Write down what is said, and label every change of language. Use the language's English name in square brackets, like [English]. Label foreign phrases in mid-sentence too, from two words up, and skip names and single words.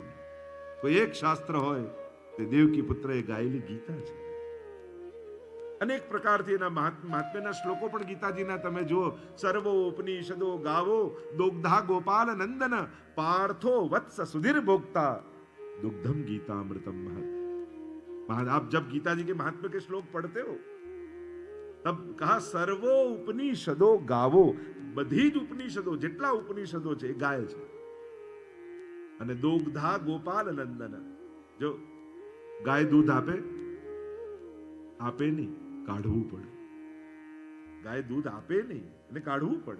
[Gujarati] કોઈ એક શાસ્ત્ર હોય તે દેવકી પુત્રએ ગાયેલી ગીતા છે. અનેક પ્રકારથી એના મહાત્મ્યના શ્લોકો પણ ગીતાજીના તમે જુઓ. [Sanskrit] સર્વો ઉપનિષદો ગાવો દોગ્ધા ગોપાલ નંદન, પાર્થો વત્સ સુધીર ભોક્તા, दुग्धम गीतामृतम महत. [Hindi] आप जब गीता जी के महात्म्य के श्लोक पढ़ते हो तब कहा [Sanskrit] सर्वो उपनिषदो गावो. [Gujarati] બધી જ ઉપનિષદો જેટલા ઉપનિષદો છે એ ગાય છે. [Sanskrit] અને દોગ્ધા ગોપાલ નંદન. [Gujarati] જો ગાય દૂધ આપે નહીં, કાઢવું પડે. ગાય દૂધ આપે નહીં એટલે કાઢવું પડે.